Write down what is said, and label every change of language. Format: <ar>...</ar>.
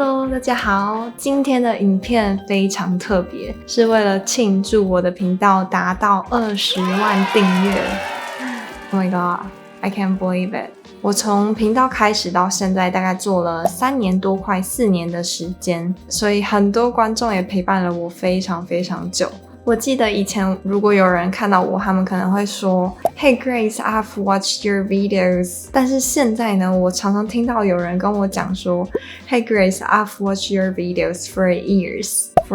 <zh>大家好，今天的影片非常特别，是为了庆祝我的频道达到20万订阅。</zh> <en>Oh my god, I can't believe it！</en> <zh>我从频道开始到现在大概做了3年多，快4年的时间，所以很多观众也陪伴了我非常非常久。我记得以前如果有人看到我，他们可能会说</zh> <en>Hey Grace, I've watched your videos.</en> <zh>但是现在呢，我常常听到有人跟我讲说</zh> <en>Hey Grace, I've watched your videos for years.</en>